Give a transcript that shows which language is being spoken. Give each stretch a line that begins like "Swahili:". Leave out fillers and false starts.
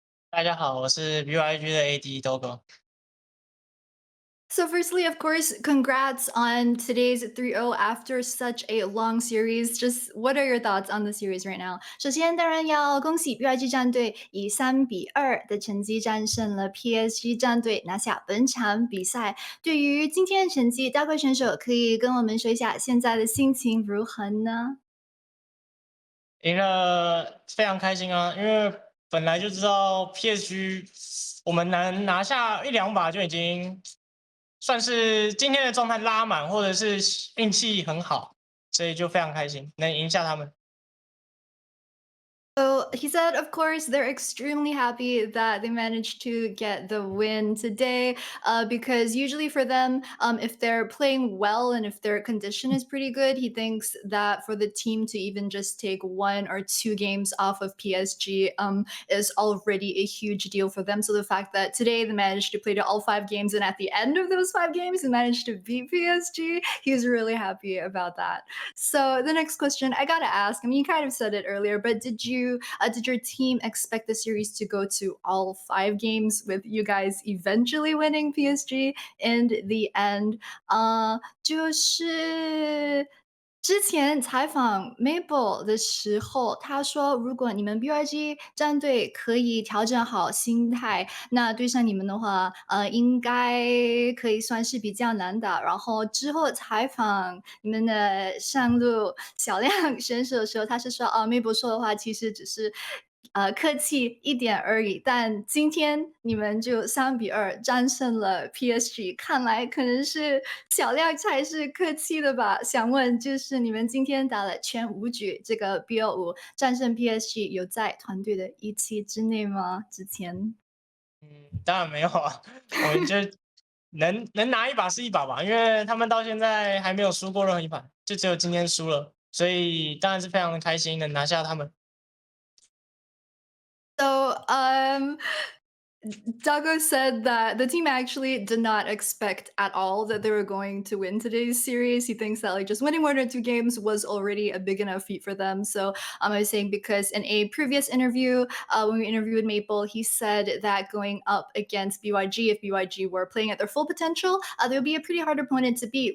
Chinese: 大家好，我是 BYG 的 AD Doggo。
English: So firstly, of course, congrats on today's 3-0 after such a long series. Just what are your thoughts on the series right now?
Chinese: 首先，当然要恭喜 BYG 战队以3-2的成绩战胜了 PSG 战队，拿下本场比赛。对于今天的成绩，大贵选手可以跟我们说一下现在的心情如何呢？赢了非常开心啊，因为本来就知道 PSG 我们能拿下一两把就已经算是今天的状态拉满，或者是运气很好，所以就非常开心能赢下他们。
English: So he said, of course, they're extremely happy that they managed to get the win today, because usually for them, if they're playing well and if their condition is pretty good, he thinks that for the team to even just take 1 or 2 games off of PSG is already a huge deal for them. So the fact that today they managed to play to all 5 games and at the end of those 5 games they managed to beat PSG, he's really happy about that. So the next question I gotta ask, I mean, you kind of said it earlier, but did your team expect the series to go to all 5 games with you guys eventually winning PSG in the end?
Chinese: 就是之前采访 Mabel 的时候，他说如果你们 BYG 战队可以调整好心态，那对上你们的话，应该可以算是比较难打。然后之后采访你们的上路小亮选手的时候，他是说，Mabel 说的话其实只是，客气一点而已。但今天你们就3-2战胜了 PSG，看来可能是小亮才是客气的吧？想问就是你们今天打了全5局，这个 BO5战胜 PSG，有在团队的预期之内吗？之前？当然没有啊，我们就能拿一把是一把吧，因为他们到现在还没有输过任何一盘，就只有今天输了，所以当然是非常的开心能拿下他们。
English: So, Doggo said that the team actually did not expect at all that they were going to win today's series. He thinks that like just winning 1 or 2 games was already a big enough feat for them. So I was saying because in a previous interview, when we interviewed Maple, he said that going up against BYG, if BYG were playing at their full potential, they would be a pretty hard opponent to beat.